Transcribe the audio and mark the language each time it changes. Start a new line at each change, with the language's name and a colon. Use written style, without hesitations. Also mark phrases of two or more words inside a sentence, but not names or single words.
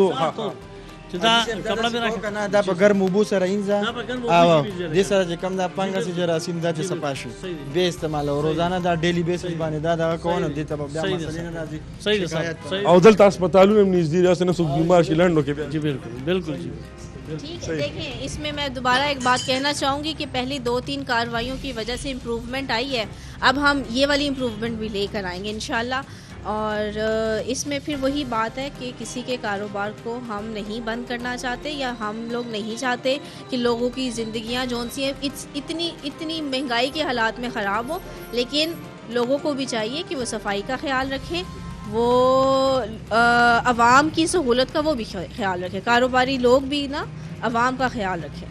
Pashto: چې دا کپڑا به راکا کنه دا په ګرم اوبو سره اینځه او دې سره چې کوم دا پنګه سي جراثیم دا چې صفا شي به استعمال او روزانه دا ډیلی بیسس باندې دا کوونه دي ته بیا مسلې نه راځي. صحیح ده او دلته هسپتالونو هم نږدې راځي نه څوک بیمار شي لندو کې
Urdu: جی بالکل جی. ٹھیک ہے. دیکھیں اس میں میں دوبارہ ایک بات کہنا چاہوں گی کہ پہلی 2-3 کارروائیوں کی وجہ سے امپروومنٹ آئی ہے، اب ہم یہ والی امپروومنٹ بھی لے کر آئیں گے ان شاء اللہ. اور اس میں پھر وہی بات ہے کہ کسی کے کاروبار کو ہم نہیں بند کرنا چاہتے یا ہم لوگ نہیں چاہتے کہ لوگوں کی زندگیاں جون سی ہیں اتنی مہنگائی کے حالات میں خراب ہو، لیکن لوگوں کو بھی چاہیے کہ وہ صفائی کا خیال رکھیں، وہ عوام کی سہولت کا وہ بھی خیال رکھے، کاروباری لوگ بھی نا عوام کا خیال رکھیں.